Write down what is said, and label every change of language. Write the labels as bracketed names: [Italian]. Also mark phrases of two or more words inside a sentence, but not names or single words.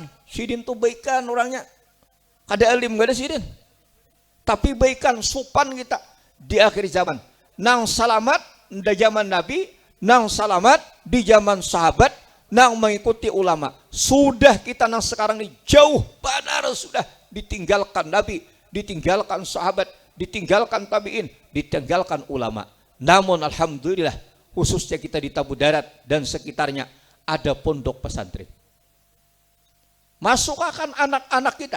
[Banjar] Sidin tuh baikan orangnya. Kada alim gak ada Sidin. Tapi baikan supan kita di akhir zaman. Nang salamat di zaman Nabi, nang salamat di zaman sahabat, nang mengikuti ulama. [Indonesian] Sudah kita nang sekarang ini jauh benar sudah ditinggalkan Nabi, ditinggalkan sahabat, ditinggalkan tabi'in, ditinggalkan ulama. Namun alhamdulillah khususnya kita di Tabu Darat dan sekitarnya ada pondok pesantren. Masukkan anak-anak kita.